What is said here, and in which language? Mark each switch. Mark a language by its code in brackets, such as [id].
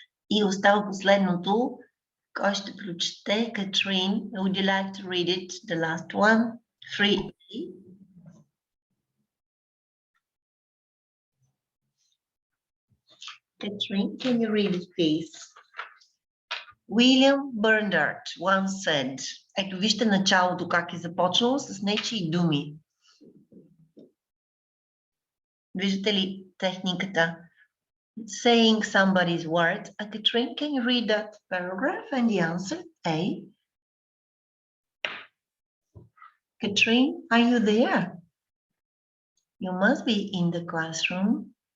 [bg] И остава последното. Кой ще прочете? [en] Катрин, would you like to read it? The last one? 3. Katrine, can you read it, please? William Bernard once said, [bg] ето вижте началото как е започнало с нечии думи. Виждате ли техниката? [en] Saying somebody's words. Katrine, can you read that paragraph and the answer? A. Katrine, are you there? You must be in the classroom.